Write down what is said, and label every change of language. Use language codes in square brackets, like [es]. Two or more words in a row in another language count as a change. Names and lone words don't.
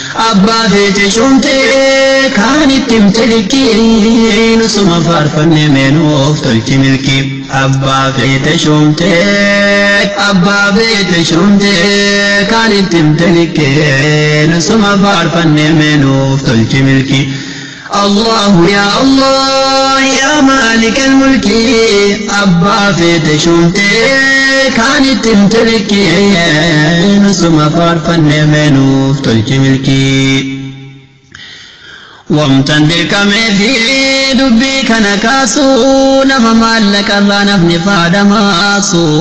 [om] Abbaa feete shumtee kaan itti himte likkii. Nusuma faarfannee meenuuf tolchi milki. Abbaa feete shumtee, abbaa feete shumtee kaan itti himte likkii. Nusuma faarfannee meenuuf tolchi milki. [ar] الله يا الله يا مالك الملك. [om] Abbaa feete shumtee kaan itti himte likkii. Nusuma faarfannee meenuuf tolchi milki. Wamtan dirqamee fi dubbii kana kaasu, nama maallaqa irraa nafni faadamaasu.